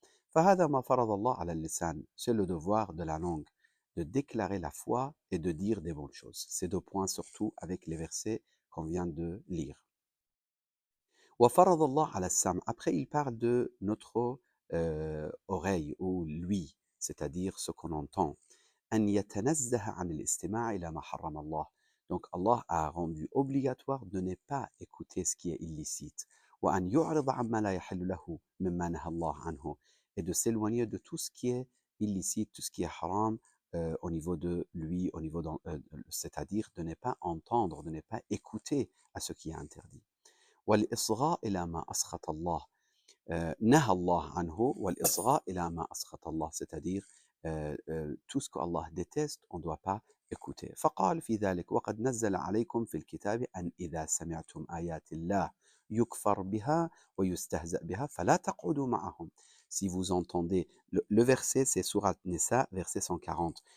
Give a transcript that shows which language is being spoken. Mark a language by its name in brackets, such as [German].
[Arabic] فهذا ما فرض الله على اللسان, [French] c'est le devoir de la langue, de déclarer la foi et de dire des bonnes choses. Ces deux points surtout avec les versets qu'on vient de lire. [Arabic] وفرض الله على السمع. [French] Après, il parle de notre oreille ou l'ouïe, c'est-à-dire ce qu'on entend. [Arabic] أن يتنزه عن الاستماع إلى ما حرم الله. [French] Donc Allah a rendu obligatoire de ne pas écouter ce qui est illicite. [Arabic] وأن يعرض عما لا يحل له مما نهى الله عنه. [French] Et de s'éloigner de tout ce qui est illicite, tout ce qui est haram au niveau de lui, au niveau c'est-à-dire de ne pas entendre, de ne pas écouter à ce qui est interdit. [Arabic] والإصغاء إلى ما أسخط الله. نهى الله عنه والإصغاء إلى ما أسخط الله, [French] c'est-à-dire tout ce que Allah déteste, on ne doit pas écouter. [Arabic] فقال في ذلك وقد نزل عليكم في الكتاب أن إذا سمعتم آيات الله يكفر بها ويستهزأ بها فلا تقعدوا معهم. [French] Si vous entendez, le verset c'est Surat Nisa, verset 140.